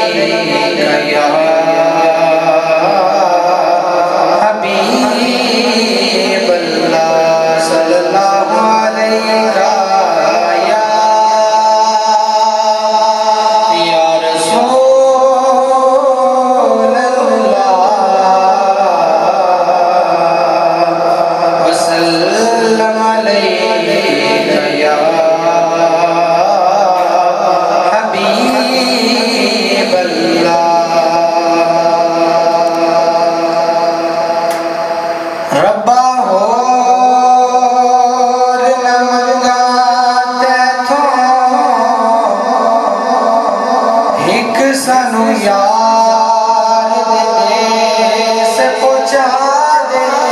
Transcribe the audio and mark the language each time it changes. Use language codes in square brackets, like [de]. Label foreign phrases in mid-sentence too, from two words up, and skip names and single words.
[ar] يا حبيب الله صلى الله عليك يا رسول الله وسلم عليك يا حبيب [skr] اللہ ربا ہور نہ منگدے تھوں ہک سانوں یار دے دیس پہنچا دے